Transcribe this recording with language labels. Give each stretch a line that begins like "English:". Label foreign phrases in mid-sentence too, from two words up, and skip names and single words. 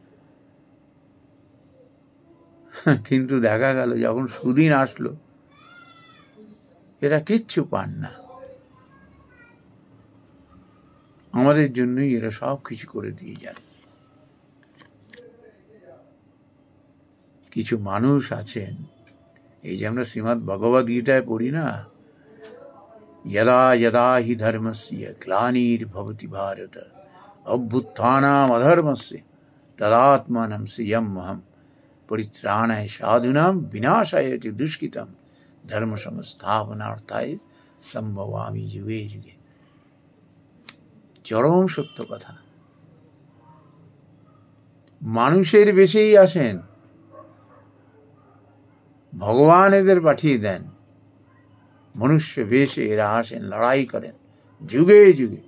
Bangla: কিন্তু দেখা গেল যখন সুদিন আসলো এরা কিচ্ছু পান না। আমাদের জন্যই এরা সব কিছু করে দিয়ে যান। কিছু মানুষ আছেন, এই যে আমরা শ্রীমদ্ ভগবদ গীতায় পড়ি না,
Sanskrit: यदा यदा हि धर्मस्य ग्लानिर्भवति भारत अभ्युत्थानाम् अधर्मस्य तदात्मानं संयम्यहं परित्राणाय साधूनां विनाशाय च दुष्कृतं धर्म संस्थापनार्थाय संभवामि युगे युगे।
Bangla: চরম সত্য কথা। মানুষের বেশেই আসেন, ভগবান এদের পাঠিয়ে দেন, মনুষ্য বেশে এরা আসেন, লড়াই করেন যুগে যুগে।